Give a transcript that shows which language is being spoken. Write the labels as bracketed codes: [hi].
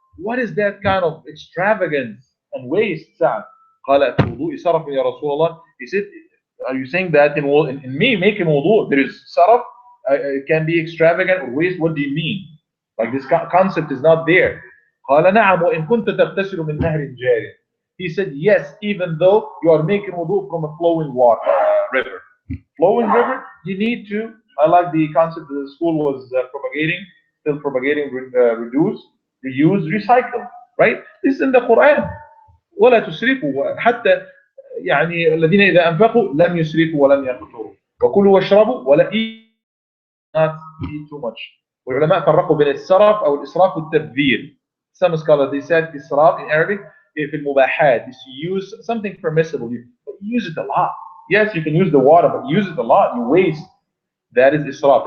[en] What is that kind of extravagance and waste, سعد? [ar] قال في وضوء سرف يا رسول الله. [en] He said, are you saying that in me making wudu there is saraf? It can be extravagant or waste? What do you mean? Like this concept is not there. [ar] قال نعم وإن كنت تغتسل من نهر جاري. [en] He said, yes, even though you are making wudu from a flowing water, river. Flowing river, you need to, I like the concept that the school was propagating, still propagating, reduce, reuse, recycle, right? This is in the Quran. [ar] ولا تسرفوا حتى يعني الذين إذا أنفقوا لم يسرفوا ولم يقتروا وكلوا واشربوا ولا [en] not eat too much. [ar] والعلماء فرقوا بين السرف أو الإسراف والتبذير. [en] Some scholars they said إسراف in Arabic [ar] في المباحات [en] is to use something permissible, but you use it a lot. Yes, you can use the water, but you use it a lot, you waste. That is إسراف.